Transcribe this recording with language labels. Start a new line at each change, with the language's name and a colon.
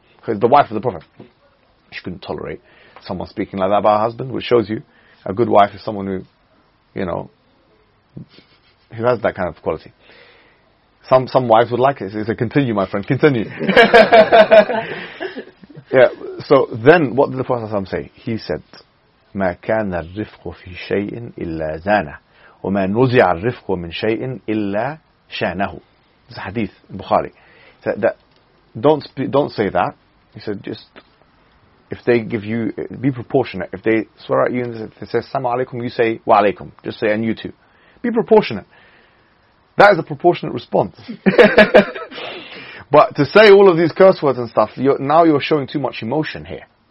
English: Because the wife of the Prophet, she couldn't tolerate someone speaking like that about her husband, which shows you a good wife is someone who, you know, who has that kind of quality. Some wives would like it. They say, continue, my friend, continue. Yeah, so then what did the Prophet ﷺ say? He said,
Arabic: مَا كَانَ الرِّفْقُ فِي شَيْءٍ إِلَّا زَانَ وَمَا نُزِعَ الرِّفْقُ مِنْ شَيْءٍ إِلَّا شَانَهُ.
English: It's a hadith in Bukhari. He said, don't say that. He said, just, if they give you, be proportionate. If they swear at you and they say, Assalamu alaikum, you say, Wa alaikum. Just say, and you too. Be proportionate. That is a proportionate response. But to say all of these curse words and stuff, you're showing too much emotion here.